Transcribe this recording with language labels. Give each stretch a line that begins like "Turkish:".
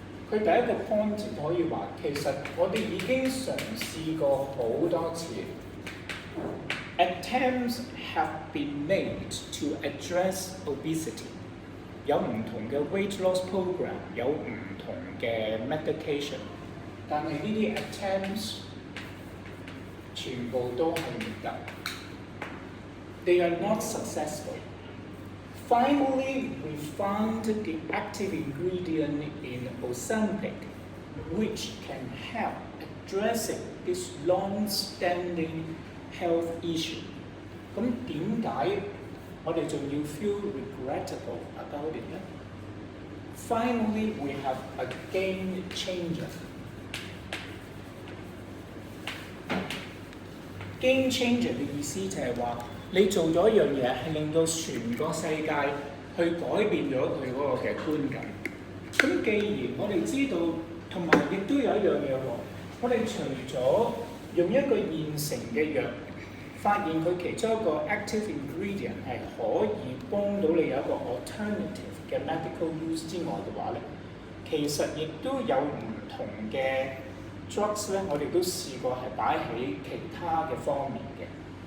Cantonese: 佢第一個 point 可以話，其實我哋已經嘗試過好多次 ，
English: attempts have been made to address obesity。
Cantonese: 有唔同嘅 weight loss program， 有唔同嘅 medication， 但係呢啲 attempts 全部都係唔得。
English: They are not successful. Finally, we found the active ingredient in Ozempic, which can help addressing this long-standing health issue.
Cantonese: 咁點解我哋仲要
English: feel regrettable about it
Cantonese: 咧 ？
English: Finally, we have a game changer.
Cantonese: Game changer 嘅意思就係話，你做咗一樣嘢係令到全個世界去改變咗佢嗰個嘅觀感。咁既然我哋知道，同埋亦都有一樣嘢喎，我哋除咗用一個現成嘅藥，發現佢其中一個 active ingredient 係可以幫到你有一個 alternative 嘅 medical use 之外嘅話咧，其實亦都有唔同嘅 drugs 咧，我哋都試過係擺喺其他嘅方面嘅。